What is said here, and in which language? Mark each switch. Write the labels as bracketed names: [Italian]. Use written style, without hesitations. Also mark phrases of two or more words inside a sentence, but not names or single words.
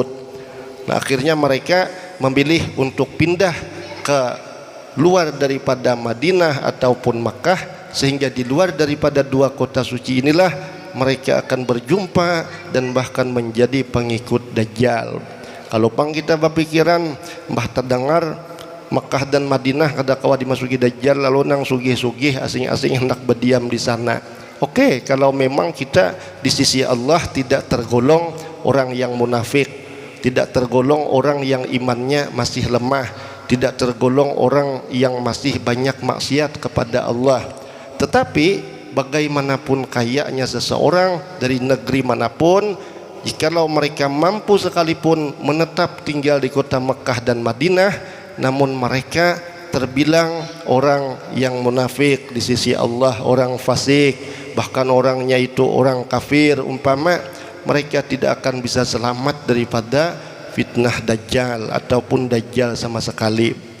[Indonesian] Nah, akhirnya mereka memilih untuk pindah ke luar daripada Madinah ataupun Makkah, sehingga di luar daripada dua kota suci inilah mereka akan berjumpa dan bahkan menjadi pengikut Dajjal. [Banjar] Kalau pang kita berpikiran mbah terdengar Makkah dan Madinah kada kawa dimasuki Dajjal, lalu nang sugih-sugih asing-asing hendak berdiam di sana. [Indonesian] Oke, kalau memang kita di sisi Allah tidak tergolong orang yang munafik, tidak tergolong orang yang imannya masih lemah, tidak tergolong orang yang masih banyak maksiat kepada Allah. Tetapi bagaimanapun kayanya seseorang dari negeri manapun, jikalau mereka mampu sekalipun menetap tinggal di kota Mekah dan Madinah, namun mereka terbilang orang yang munafik di sisi Allah, orang fasik, bahkan orangnya itu orang kafir umpama, mereka tidak akan bisa selamat daripada fitnah Dajjal ataupun Dajjal sama sekali.